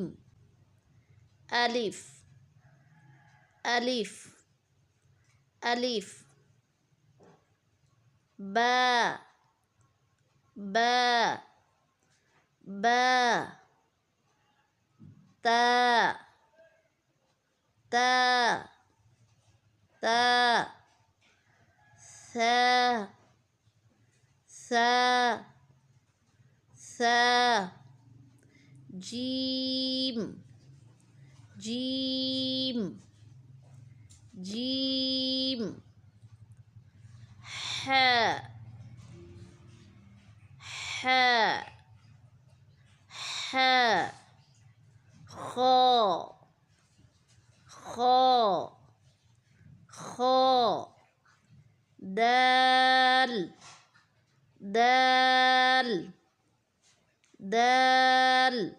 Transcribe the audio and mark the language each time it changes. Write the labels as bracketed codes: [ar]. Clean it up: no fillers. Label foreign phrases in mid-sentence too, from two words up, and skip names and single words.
[ur] الف الف الف. با با با. تا تا تا. ثا ثا ثا. جیم جیم جیم. حا حا حا. خا خا خا. دال دال دال.